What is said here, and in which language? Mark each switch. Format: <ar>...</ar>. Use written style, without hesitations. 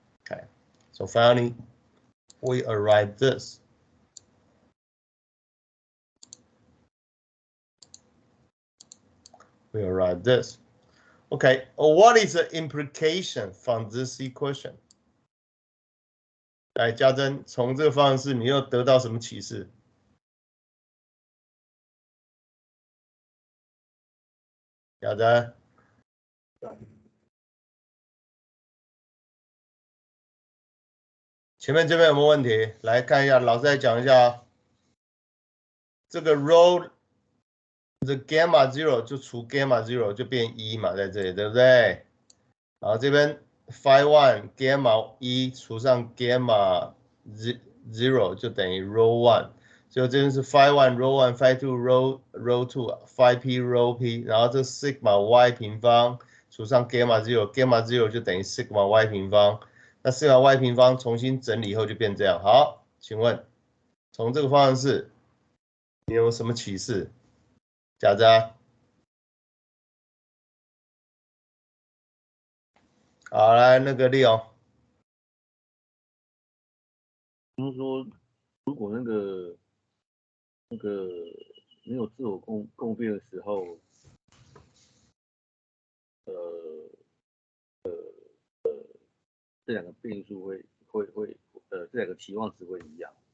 <en>Okay, so finally we arrive this. We arrive this. Okay, what is the implication from this equation?</en> <zh>来，家珍，从这个方式你又得到什么启示？家珍，前面这边有没有问题？来看一下，老师再讲一下啊。这个 rho the gamma 0就除 gamma 0就变1嘛，在这里对不对？然后这边 phi 1 gamma 1除上 gamma 0就等于 rho 1，所以这边是 phi 1 rho 1 phi 2 rho 2 phi p rho p， 然后这 sigma y 平方除上 gamma 0 gamma 0就等于 sigma y 平方，那 sigma y 平方重新整理以后就变这样。好，请问从这个方程式你有什么启示？贾扎，好，来那个利用。他们说，如果那个没有自我共变的时候，这两个变数会这两个期望值会一样。</zh>